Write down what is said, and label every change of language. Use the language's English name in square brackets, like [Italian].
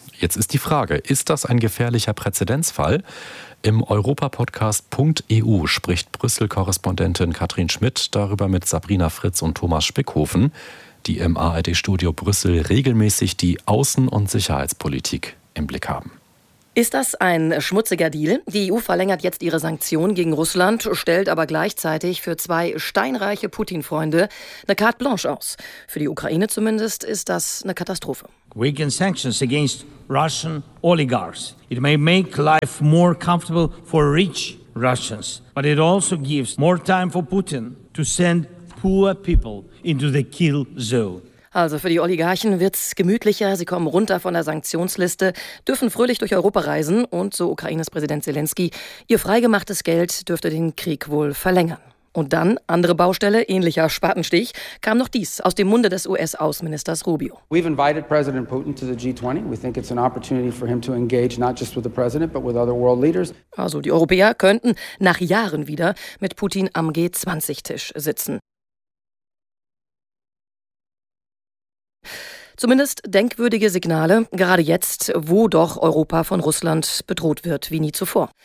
[German] Jetzt ist die Frage, ist das ein gefährlicher Präzedenzfall? Im europapodcast.eu spricht Brüssel-Korrespondentin Katrin Schmidt darüber mit Sabrina Fritz und Thomas Spickhofen, die im ARD-Studio Brüssel regelmäßig die Außen- und Sicherheitspolitik im Blick haben. Ist das ein schmutziger Deal? Die EU verlängert jetzt ihre Sanktionen gegen Russland, stellt aber gleichzeitig für zwei steinreiche Putin-Freunde eine carte blanche aus. Für die Ukraine zumindest ist das eine Katastrophe. [English] Weaken sanctions against Russian oligarchs. It may make life more comfortable for rich Russians, but it also gives more time for Putin to send poor people into the kill zone. [German] Also für die Oligarchen wird's gemütlicher, sie kommen runter von der Sanktionsliste, dürfen fröhlich durch Europa reisen und, so Ukraines Präsident Zelensky, ihr freigemachtes Geld dürfte den Krieg wohl verlängern. Und dann, andere Baustelle, ähnlicher Spatenstich, kam noch dies aus dem Munde des US-Außenministers Rubio. [English] We've invited President Putin to the G20. We think it's an opportunity for him to engage not just with the president, but with other world leaders. [German] Also die Europäer könnten nach Jahren wieder mit Putin am G20-Tisch sitzen. Zumindest denkwürdige Signale, gerade jetzt, wo doch Europa von Russland bedroht wird, wie nie zuvor.